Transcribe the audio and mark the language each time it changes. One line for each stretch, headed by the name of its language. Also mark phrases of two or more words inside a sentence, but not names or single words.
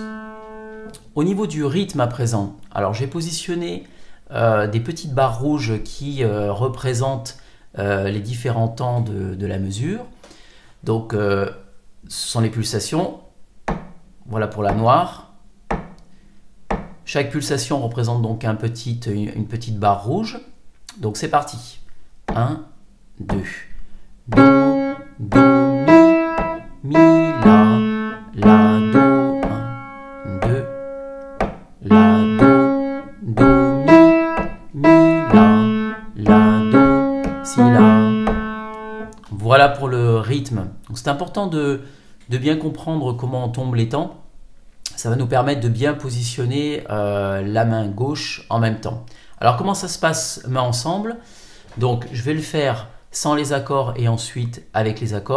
French: Au niveau du rythme à présent, alors j'ai positionné des petites barres rouges qui représentent les différents temps de la mesure. Donc ce sont les pulsations. Voilà pour la noire. Chaque pulsation représente donc une petite barre rouge. Donc c'est parti. 1, 2. Do, Do, Mi, Mi, La, Do, 1, 2, La, Do, Mi, La, Do, Si, La. Voilà pour le rythme. C'est important de bien comprendre comment on tombe les temps. Ça va nous permettre de bien positionner la main gauche en même temps. Alors comment ça se passe main ensemble? Donc je vais le faire sans les accords et ensuite avec les accords.